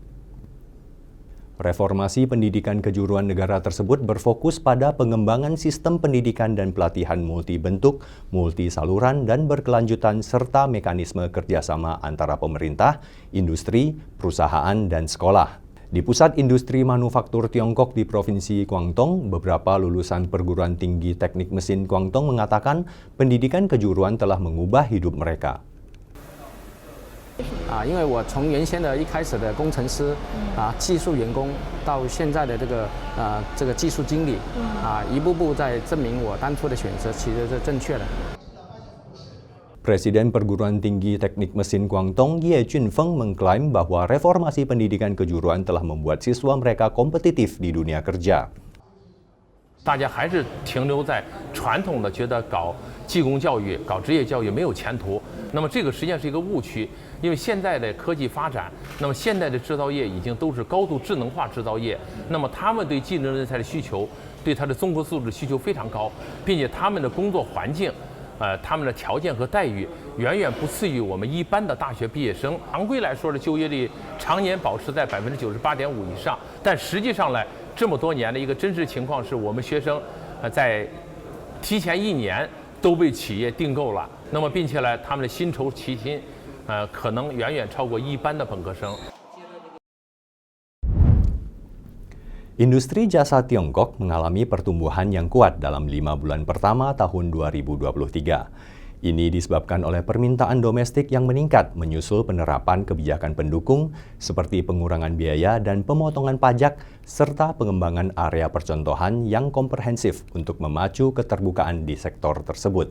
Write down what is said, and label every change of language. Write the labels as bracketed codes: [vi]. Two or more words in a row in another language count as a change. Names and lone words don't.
[id] Reformasi pendidikan kejuruan negara tersebut berfokus pada pengembangan sistem pendidikan dan pelatihan multibentuk, multisaluran, dan berkelanjutan, serta mekanisme kerjasama antara pemerintah, industri, perusahaan, dan sekolah. Di Pusat Industri Manufaktur Tiongkok di Provinsi Guangdong, beberapa lulusan perguruan tinggi teknik mesin Guangdong mengatakan pendidikan kejuruan telah mengubah hidup mereka. [zh] 因为我从原先的一开始的工程师技术员工到现在的这个技术经理一步步在证明我当初的选择其实是正确的。 [id] Presiden Perguruan Tinggi Teknik Mesin Guangdong, Ye Junfeng, mengklaim bahwa reformasi pendidikan kejuruan telah membuat siswa mereka kompetitif di dunia kerja. [zh] 大家还是停留在传统的觉得搞技工教育、搞职业教育没有前途。那么这个实际上是一个误区，因为现在的科技发展，那么现在的制造业已经都是高度智能化制造业，那么他们对技能人才的需求，对他的综合素质需求非常高，并且他们的工作环境。他们的条件和待遇远远不次于我们一般的大学毕业生。常规来说的就业率常年保持在98.5%以上，但实际上呢，这么多年的一个真实情况是我们学生在提前1年都被企业订购了。那么并且呢，他们的薪酬起薪可能远远超过一般的本科生。 [id] Industri jasa Tiongkok mengalami pertumbuhan yang kuat dalam 5 bulan pertama tahun 2023. Ini disebabkan oleh permintaan domestik yang meningkat menyusul penerapan kebijakan pendukung seperti pengurangan biaya dan pemotongan pajak serta pengembangan area percontohan yang komprehensif untuk memacu keterbukaan di sektor tersebut.